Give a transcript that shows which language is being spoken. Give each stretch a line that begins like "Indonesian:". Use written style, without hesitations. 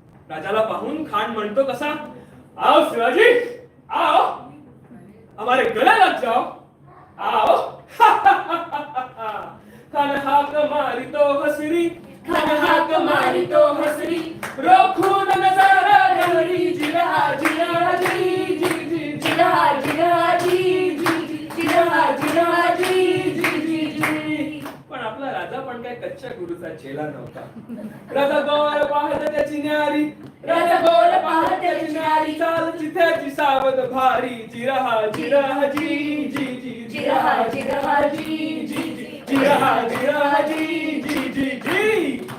Marathi: राजाला पाहून खान म्हणतो कसा,
Hindi: आओ शिवाजी आओ, हमारे गले लग जाओ, आओ.
Marathi: खान हाक मारी तो हसरी, खान हाक मारी तो हसरी, रोखून नजर गहरी, जिरहा जिरहा जी जी जी, जिरहा जिरहा जी जी जी, जिरहा जिरहा जी जी जी जी. पण आपला राजा पण काय कच्च्या गुरुचा चेला नव्हता. राजा गोर पाहत त्याची न्यारी, राजा गोर पाहत त्याची न्यारी, चाल चिथ्याची सावध भारी, जिरहा जिरहा जी जी जी, जिरहा जिरहा जी जी जी, जिरहा जिरहा जी जी जी जी.